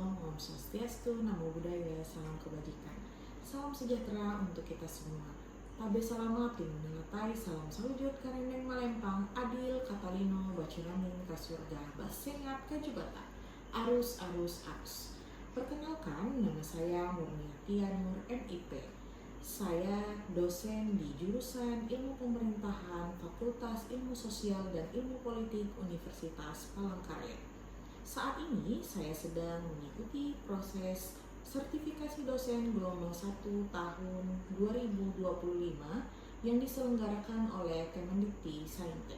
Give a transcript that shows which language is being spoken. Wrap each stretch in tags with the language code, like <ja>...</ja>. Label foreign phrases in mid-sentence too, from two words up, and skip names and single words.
<ban>Om Swastiastu,</ban> <pi>Namo Buddhaya,</pi> <id>salam kebajikan. Salam sejahtera untuk kita semua.</id> <nij>Tabe salamat tinunatai,</nij> <knx>salam salujud karendeng malempang, adil katalino, bacuraning kasurga, basengat kajubata, arus arus arus.</knx> <id>Perkenalkan, nama saya Murniati Nur MIP. Saya dosen di jurusan Ilmu Pemerintahan, Fakultas Ilmu Sosial dan Ilmu Politik Universitas Palangkaraya. Saat ini saya sedang mengikuti proses sertifikasi dosen gelombang 1 tahun 2025 yang diselenggarakan oleh Kemendikti-Saintek.</id>